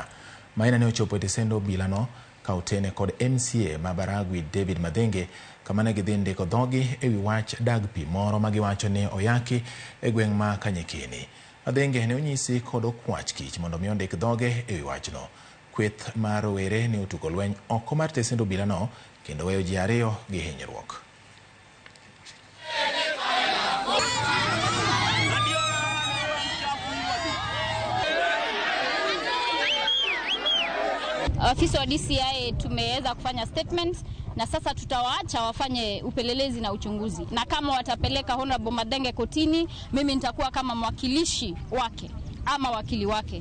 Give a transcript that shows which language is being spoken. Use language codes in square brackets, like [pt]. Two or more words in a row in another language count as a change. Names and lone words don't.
[luo] Maina ne ochopo e tesendo bila no ka otene kod MCA ma Baragwi David Madhenge kama ne gidhi ndiko dhogi e wi wach dag pi moro ma giwacho ni oyaki e gweng' ma Kanyekeni. Madhenge ne onyisi kod okwach kich mondo mi ondik dhoge e wi wachno. Kweth mar rowere ne otugo lweny oko mar tesendo bila no kendo weyo ji ariyo gi hinyruok. [sw] Afisa wa DCI tumeweza kufanya statements na sasa tutawaacha wafanye upelelezi na uchunguzi, na kama watapeleka Honorable Madhenge kotini, mimi nitakuwa kama mwakilishi wake ama wakili wake.